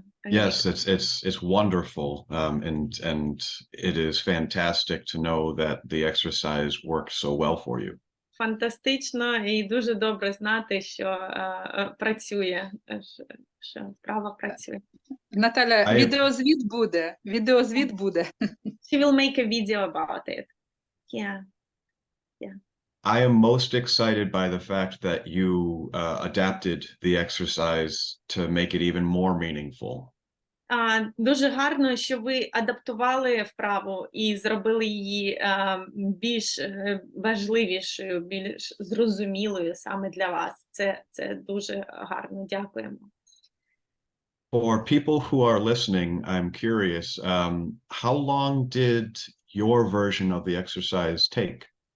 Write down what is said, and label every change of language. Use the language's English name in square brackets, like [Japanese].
[English] Yes, it's wonderful, and it is fantastic to know that the exercise works so well for you. [Ukrainian] Фантастично і дуже добре знати, що працює, що справа працює. Наталя, відеозвіт буде. [English] She will make a video about it. Yeah. I am most excited by the fact that you adapted the exercise to make it even more meaningful. [Ukrainian] Дуже гарно, що ви адаптували вправу і зробили її більш важливішою, більш зрозумілою саме для вас. Це дуже гарно. Дякуємо. [English] For people who are listening, I'm curious, how long did your version of the exercise take?